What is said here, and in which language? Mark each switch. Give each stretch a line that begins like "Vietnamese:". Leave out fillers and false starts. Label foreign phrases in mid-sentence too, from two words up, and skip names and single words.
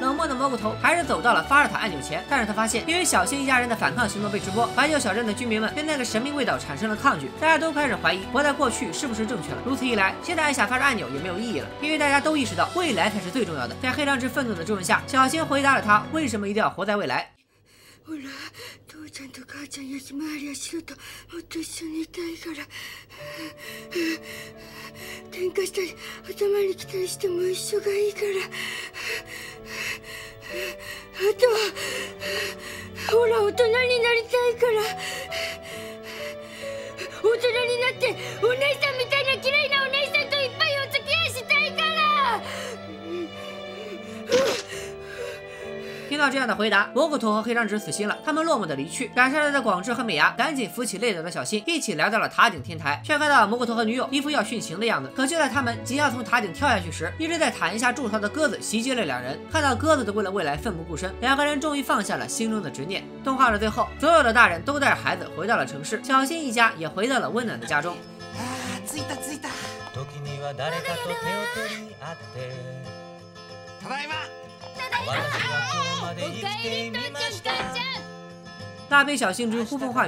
Chinese: 冷漠的蘑菇头还是走到了发射塔按钮前，但是他发现，因为小新一家人的反抗行动被直播，怀旧小镇的居民们对那个神秘味道产生了抗拒，大家都开始怀疑活在过去是不是正确了。如此一来，现在按下发射按钮也没有意义了，因为大家都意识到未来才是最重要的。在黑长直愤怒的质问下，小新回答了他为什么一定要活在未来。
Japanese: ほら、父ちゃんと母ちゃんやひまわりやシロともっと一緒にいたいから。喧嘩したり頭に来たりしても一緒がいいから。あとはほら、大人になりたいから。大人になってお姉さんみたいな綺麗なお姉さんといっぱいお付き合いしたいから。
Chinese: 听到这样的回答，蘑菇头和黑长直死心了，他们落寞的离去。赶上来的广志和美伢赶紧扶起累倒的小新，一起来到了塔顶天台，却看到蘑菇头和女友一副要殉情的样子。可就在他们即将从塔顶跳下去时，一直在塔檐下筑巢的鸽子袭击了2人。看到鸽子都为了未来奋不顾身，2个人终于放下了心中的执念。动画的最后，所有的大人都带着孩子回到了城市，小新一家也回到了温暖的家中。
Japanese: 着いた着いた。時には誰かと手を取り合って。ただいま。おかえり父ちゃん母ちゃん。
Chinese: 大悲小新之呼风唤雨。